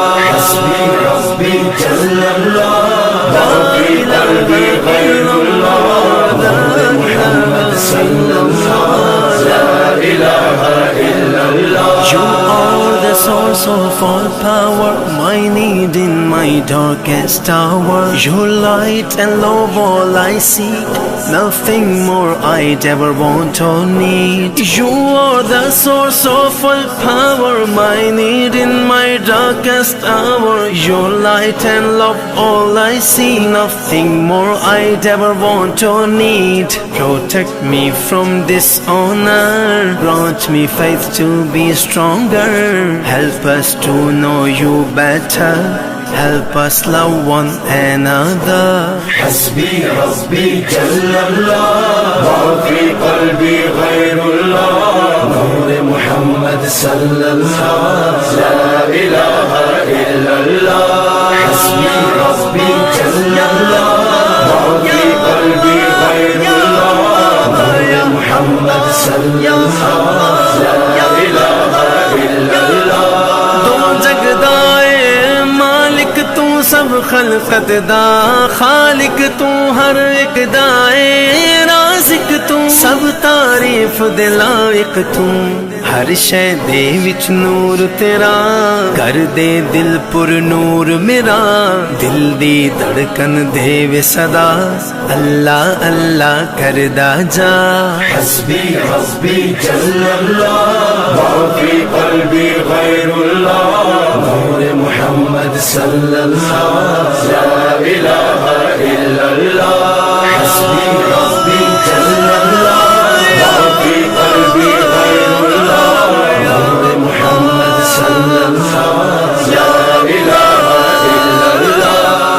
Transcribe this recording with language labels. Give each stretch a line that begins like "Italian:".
Arabic: حسبی ربی جل اللہ، ما فی قلبی غیر اللہ، نور محمد صلی اللہ، لا الہ الا اللہ۔
English: You are the source of all power, my need in my darkest hour. Your light and love all I seek, nothing more I'd ever want or need. You are the source of all power, my need in my darkest hour. Your light and love all I see, nothing more I'd ever want or need. Protect me from dishonor, grant me faith to be stronger, help us to know you better, help us love one another.
Arabic: حسبی ربی جل اللہ، ما فی قلبی غیر اللہ، نور محمد صلی اللہ، لا الہ الا اللہ، حسبی ربی جل اللہ، ما فی قلبی غیر اللہ، نور محمد صلی اللہ، لا الہ الا اللہ۔
Punjabi: دو جگدائے مالک تو سب خلقت دا، خالق تو ہر ایک دائے، رازق تو سب تعریف دے لائق تو، ہر شے دے وچ نور تیرا کر دے دل پر نور میرا دل دی دھڑکن دے وے صدا اللہ اللہ کردا جا
Arabic: حسبی حسبی جل اللہ ما فی قلبی غیر اللہ نور محمد صلی اللہ لا الہ الا اللہ حسبی حسبی جل اللہ ما فی قلبی غیر اللہ نور محمد صلی اللہ لا الہ الا اللہ